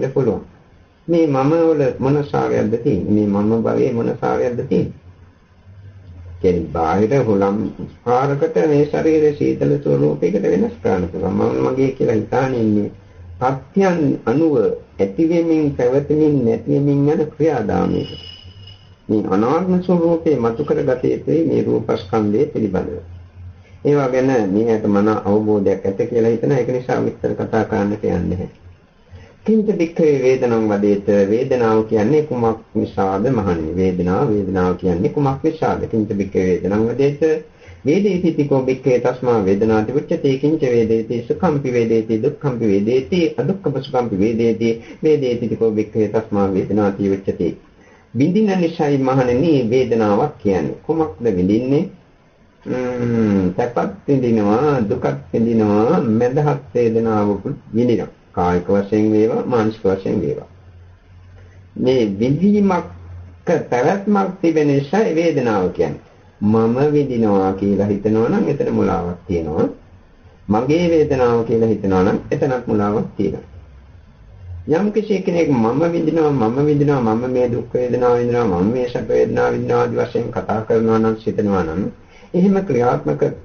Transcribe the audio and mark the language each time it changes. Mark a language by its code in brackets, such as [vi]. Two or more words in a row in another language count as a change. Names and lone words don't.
[si] පුළුවන් මේ මම වල මොන සාරයක්ද තියෙන්නේ මේ මම භවයේ මොන සාරයක්ද තියෙන්නේ කෙනෙක් බාහිර හොලම් පාරකට මේ ශරීරයේ සීතල ස්වරූපයකට වෙනස් කරන්න පුළුවන් මම මගේ කියලා හිතානේ ඉන්නේ පත්‍යයන් අනුව ඇතිවෙමින් පැවතෙමින් නැතිවෙමින් යන ක්‍රියාදාමයක මේ අනාත්ම ස්වરૂපේ මතු කරගත යුතුයි මේ රූපස්කන්ධය පිළිබඳව. ඒවා ගැන මේකට මන අවබෝධයක් ඇත කියලා හිතන ඒක නිසා විස්තර කතා කරන්නට යන්නේ නැහැ. [pi] කිංච වික්ඛේ වේදනං වදේත [si] වේදනාව කියන්නේ කුමක් නිසාද මහන්නේ වේදනාව කියන්නේ කුමක් නිසාද කිංච [pi] වික්ඛේ වේදනං වදේත වේදේතිකෝ වික්ඛේ තස්මා වේදනාති උච්චතේ කිංච වේදේති සුඛම්පි වේදේති දුක්ඛම්පි වේදේති අදුක්ඛම සුඛම්පි වේදේති වේදේතිකෝ වික්ඛේ තස්මා වේදනාති උච්චතේ [si] විඳින නිසයි මහණෙනි වේදනාවක් කියන්නේ කොමක්ද විඳින්නේ සැපත් විඳිනවා දුකත් විඳිනවා මඳහත් වේදනාවකුත් විඳිනවා කායික වශයෙන් වේවා මානසික වශයෙන් වේවා මේ විඳීමක් පැවැත්මක් තිබෙන නිසා වේදනාව කියන්නේ මම විඳිනවා කියලා හිතනවා නම් එතන මුලාවක් තියෙනවා මගේ වේදනාව කියලා හිතනවා නම් එතනක් මුලාවක් තියෙනවා යම් කෙනෙක් මම විඳිනවා මම මේ දුක් වේදනාව විඳිනවා මම මේ සැප වේදනාව විඳිනවා ආදී වශයෙන් කතා කරනවා නම් සිතනවා නම් එහෙම ක්‍රියාත්මක